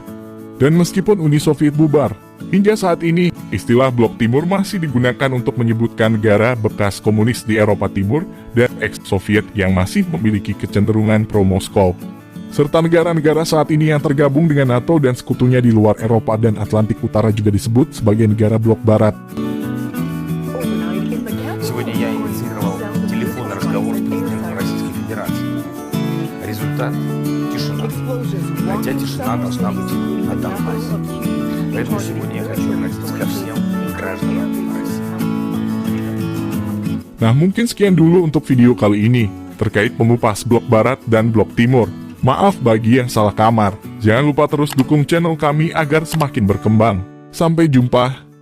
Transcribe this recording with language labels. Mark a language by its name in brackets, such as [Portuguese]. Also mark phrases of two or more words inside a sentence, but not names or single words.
[Indonesian] Dan meskipun Uni Soviet bubar, hingga saat ini, istilah Blok Timur masih digunakan untuk menyebutkan negara bekas komunis di Eropa Timur dan ex-Soviet yang masih memiliki kecenderungan pro-Moskow. serta negara-negara saat ini yang tergabung dengan NATO dan sekutunya di luar Eropa dan Atlantik Utara juga disebut sebagai negara blok barat. [Russian] Сегодня я инициировал телефонный разговор с президентом Российской Федерации. Результат – тишина. Хотя тишина должна быть на Донбассе. Поэтому сегодня я хочу обратиться ко всем гражданам России. [Indonesian] Nah, mungkin sekian dulu untuk video kali ini terkait pengupas blok barat dan blok timur. Maaf bagi yang salah kamar. Jangan lupa terus dukung channel kami agar semakin berkembang. Sampai jumpa.